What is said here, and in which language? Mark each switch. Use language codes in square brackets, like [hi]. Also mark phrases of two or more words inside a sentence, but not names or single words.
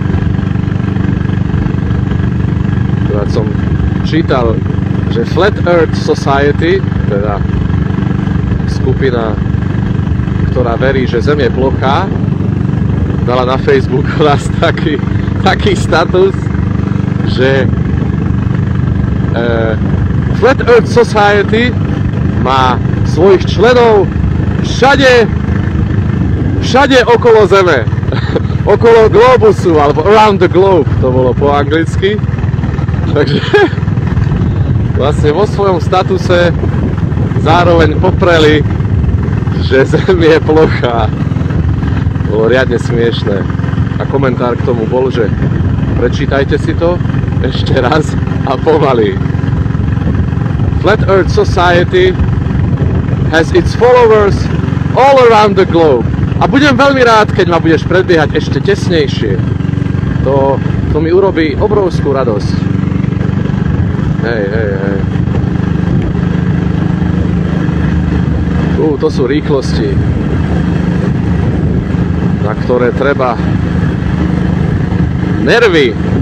[sk] Ktorá som čítal, že Flat Earth Society, teda skupina, ktorá verí, že Zem je plochá, dala na Facebook raz taký status, že Flat Earth Society má svojich členov všade okolo Zeme. Okolo globusu, alebo [en] around the globe, [sk] to bolo po anglicky. Takže vlastne vo svojom statuse zároveň popreli, že Zem je plochá. Bolo riadne smiešné. A komentár k tomu bol, že prečítajte si to ešte raz a pomaly. [en] Flat Earth Society has its followers all around the globe. [sk] A budem veľmi rád, keď ma budeš predbiehať ešte tesnejšie. To mi urobí obrovskú radosť. Hej. To sú rýchlosti, na ktoré treba nervy.